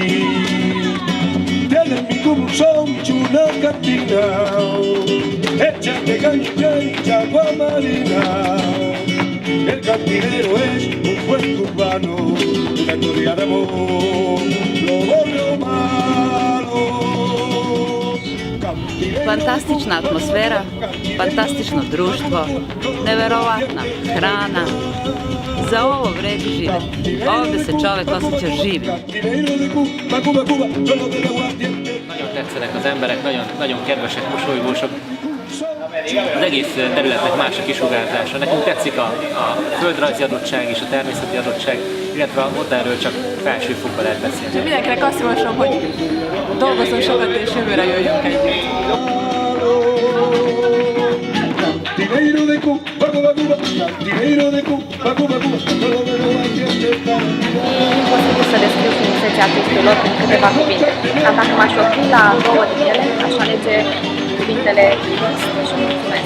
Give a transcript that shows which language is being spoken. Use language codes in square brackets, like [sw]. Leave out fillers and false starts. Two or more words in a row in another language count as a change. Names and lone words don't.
[es] Tienes mi corazón, chula cantina, hecha de caña y agua marina. El cantinero es un buen cubano, una historia de amor, lo bueno malo. [sr] Fantastična atmosfera, fantastično društvo, neverovatna hrana. Za ovo vredi živjeti. Ovdje se čovjek osjeća živim. [hu] Nagyon tetszenek az emberek, nagyon kedvesek, mosolygósok. Az egész területnek más a kisugárzása. Nekünk tetszik a földrajzi adottság és a természeti adottság, illetve ott erről csak felsőfokban lehet beszélni. Mindenkinek azt javaslom, hogy dolgozzon sokat és jövőre jöjjünk együtt. [ro] Imposibil să descriu frumusețea picturilor în câteva cuvinte. Dar dacă m-aș opri la două din ele, aș alege cuvintele trist și mulțumesc.